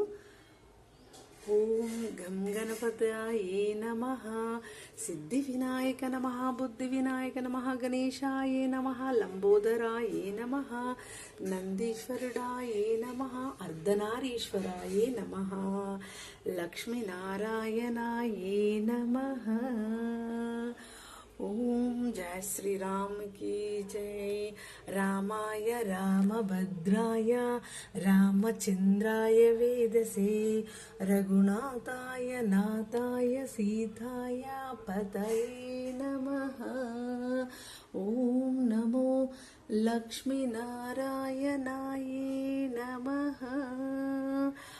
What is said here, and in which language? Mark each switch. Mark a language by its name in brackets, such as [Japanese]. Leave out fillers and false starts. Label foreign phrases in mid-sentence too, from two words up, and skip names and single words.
[Sanskrit] ఓం గం గణపతయే నమః, సిద్ధి వినాయక నమః, బుద్ధి వినాయక నమః, గణేశాయ నమః, లంబోదరాయ నమః, నందీశ్వరుడాయ నమః, అర్ధనారీశ్వరాయ నమః, లక్ష్మీనారాయణాయ నమః. [Hindi] ओम जय श्रीराम की जय. [Sanskrit] रामाय रामभद्राय रामचंद्राय वेदसे, रघुनाथाय नाथाय सीताय पतये नमः. ओम नमो लक्ष्मी नारायणाय नमः.